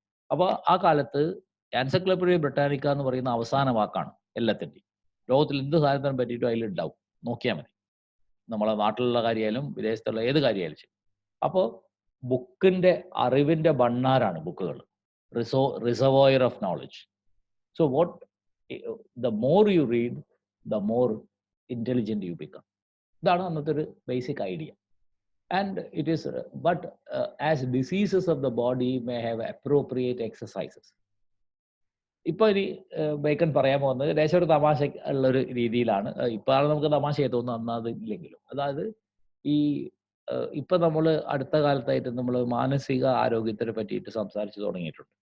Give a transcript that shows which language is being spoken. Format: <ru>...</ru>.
<ml>അപ്പോൾ ആ കാലത്ത് എൻസൈക്ലോപീഡിയ ബ്രിട്ടാനിക്ക എന്ന് പറയുന്ന അവസാന വാക്കാണ് എല്ലാത്തിൻ്റെയും. ലോകത്തിൽ എന്ത് സാധനത്തിനെ പറ്റിയിട്ടും അതിലുണ്ടാവും, നോക്കിയാൽ മതി. നമ്മളെ നാട്ടിലുള്ള കാര്യമായാലും വിദേശത്തുള്ള ഏത് കാര്യമായാലും ശരി. അപ്പോൾ ബുക്കിൻ്റെ അറിവിൻ്റെ ഭണ്ണാരാണ് ബുക്കുകൾ,</ml> <en>Reservoir of knowledge. So the more you read, the more intelligent you become.</en> <ml>ഇതാണ് അന്നത്തെ ഒരു basic idea.</ml> <en>And it is but as diseases of the body may have appropriate exercises.</en> <ml>ഇപ്പോൾ ഇനി ബേക്കൺ പറയാൻ പോകുന്നത് ലേശം ഒരു തമാശ ഉള്ളൊരു രീതിയിലാണ്. ഇപ്പോഴാണ് നമുക്ക് തമാശയായി തോന്നുന്നത്, അന്നത് ഇല്ലെങ്കിലും. അതായത് ഇപ്പം നമ്മൾ അടുത്ത കാലത്തായിട്ട് നമ്മൾ മാനസിക ആരോഗ്യത്തിനെ പറ്റിയിട്ട് സംസാരിച്ച് തുടങ്ങിയിട്ടുണ്ട്.</ml>